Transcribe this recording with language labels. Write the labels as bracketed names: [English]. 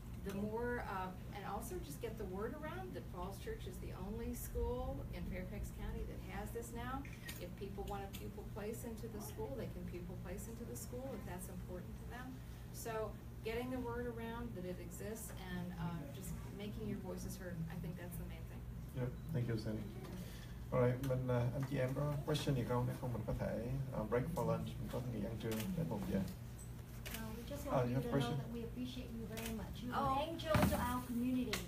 [English] the more, and also just get the word around that Falls Church is the only school in Fairfax County that has this now. If people want a pupil place into the school, they can pupil place into the school if that's important to them. So getting the word around that it exists and just making your voices heard, I think that's the main thing. Yep, thank you, Sandy. [Vietnamese] Alright, anh chị em có question gì không? Nếu không mình có thể [English] break for lunch, [Vietnamese] mình có nghỉ ăn trưa đến 1 giờ. [English] We just want you to know that we appreciate you very much. You're an angel to our community.